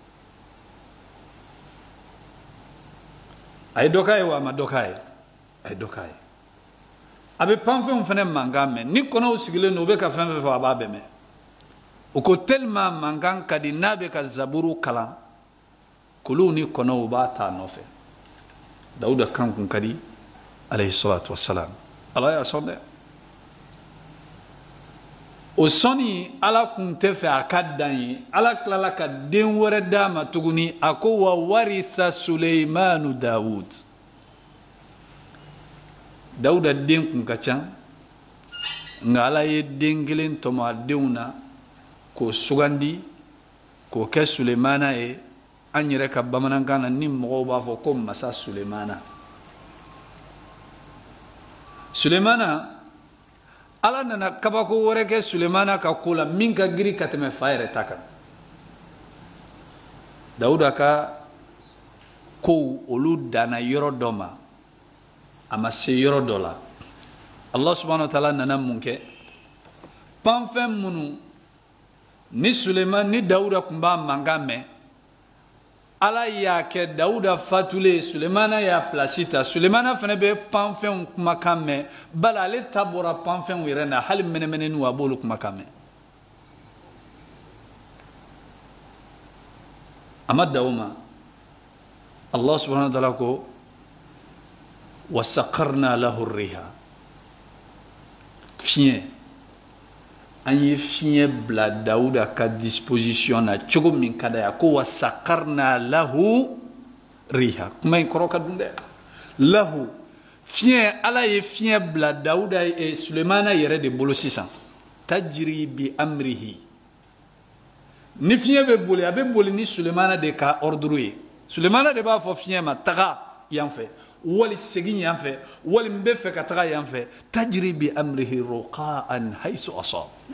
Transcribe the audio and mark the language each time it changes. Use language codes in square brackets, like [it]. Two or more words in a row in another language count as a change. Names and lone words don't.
[bm] a ye dɔ k'a ye wa a ma dɔ k'a ye a ye dɔ k'a ye a bɛ panfɛnw fana mankan mɛn ni kɔnɔw sigilen don u bɛ ka fɛn fɛn fɔ a b'a bɛɛ mɛn o ko tellement mankan ka di n'a bɛ ka zaburu kalan kolow ni kɔnɔw b'a ta nɔfɛ dawuda kan kun ka di alayhi salatu wassalam ala y'a sɔn dɛ o sɔnni ala kun tɛ fɛ a ka dan ye ala tilala ka den wɛrɛ d'a ma tuguni a ko [ar] وورث سليمان داود [bm] dawuda den kun ka ca nka ala ye den kelen tɔmɔ a denw na k'o sugandi k'o kɛ sulemana ye an yɛrɛ ka bamanankan na ni mɔgɔw b'a fɔ ko masa sulemana sulemana ala nana kabako wɛrɛ kɛ sulemana ka ko la min ka girin ka tɛmɛ fa yɛrɛ ta kan dawuda ka kow olu danna yɔrɔ dɔ ma a ma se yɔrɔ dɔ la [ar] الله سبحانه وتعالى [bm] nana mun kɛ panfɛn minnu ni suleman ni dawuda tun b'a mankan mɛn ala y'a kɛ dawuda fatulen sulemana y'a pilasi ta sulemana fana bɛ panfɛnw kumakan mɛn bali ale ta bɔra panfɛnw yɛrɛ na hali mɛnɛmɛnɛniw a b'olu kumakan mɛn a ma dan o ma [ar] الله سبحانه وتعالى [bm] ko [ar] وسخرنا له الريح [bm] fiɲɛ an ye fiɲɛ bila dawuda ka disposition na cogo min ka d'a ye ko [ar] وسخرنا له الريح [bm] kuma in kɔrɔ ka dun dɛ lahu fiɲɛ ala ye fiɲɛ bila dawuda sulemana yɛrɛ de bolo sisan [ar] تجري بأمره [bm] ni fiɲɛ bɛ boli a bɛ boli ni sulemana de ka ordre ye sulemana de b'a fɔ fiɲɛ ma taga yan fɛ wali segin yan fɛ wali n bɛ fɛ ka taga yan fɛ [ar] تجري بأمره رخاء حيث أصاب